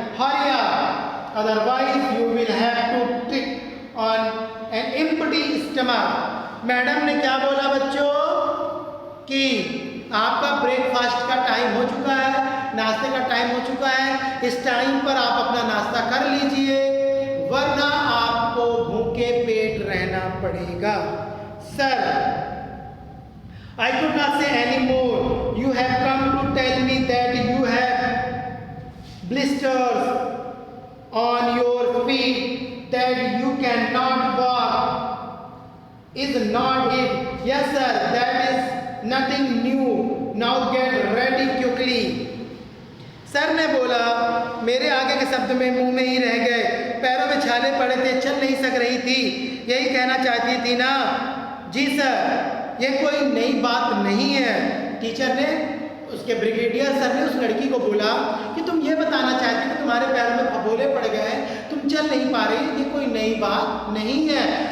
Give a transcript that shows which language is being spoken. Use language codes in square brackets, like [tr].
[en] Hurry up, otherwise you will have to tick on an empty stomach. [hi] Madam ने क्या बोला बच्चों कि आपका ब्रेकफास्ट का टाइम हो चुका है, नाश्ते का टाइम हो चुका है. इस टाइम पर आप अपना नाश्ता कर लीजिए, वरना आपको भूखे पेट रहना पड़ेगा. [en] Sir, I could not say any more. You have come to tell me that you have blisters on your feet, that you cannot walk. Is not it? Yes, sir. That is nothing new. Now get ready quickly. [hi] Sir ने बोला, मेरे आगे के शब्द में मुंह में ही रह गए, पैरों में छाले पड़े थे, चल नहीं सक रही थी, यही कहना चाहती थी ना? जी सर, ये कोई नई बात नहीं है। टीचर ने, उसके ब्रिगेडियर सर ने उस लड़की को बोला कि तुम ये बताना चाहती कि तुम्हारे पैरों में फफोले पड़ गए हैं, तुम चल नहीं पा रही, ये कोई नई बात नहीं है।